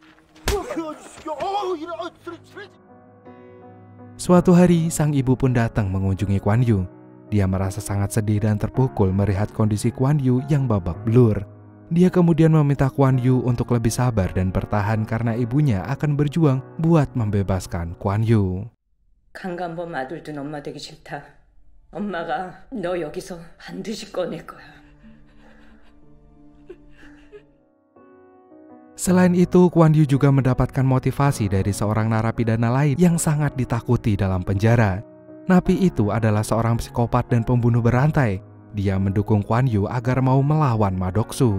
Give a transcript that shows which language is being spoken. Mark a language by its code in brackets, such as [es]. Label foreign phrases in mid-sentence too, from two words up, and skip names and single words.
[id] Suatu hari, sang ibu pun datang mengunjungi Kwon Yu. Dia merasa sangat sedih dan terpukul melihat kondisi Kwon Yu yang babak belur. Dia kemudian meminta Kwon Yu untuk lebih sabar dan bertahan karena ibunya akan berjuang buat membebaskan Kwon Yu. [ko] 강간범 아들 둔 엄마 되기 싫다. 엄마가 너 여기서 반드시 꺼낼 거야. [id] Selain itu, Kwon Yu juga mendapatkan motivasi dari seorang narapidana lain yang sangat ditakuti dalam penjara. Napi itu adalah seorang psikopat dan pembunuh berantai. Dia mendukung Kwon Yu agar mau melawan Ma Doksu.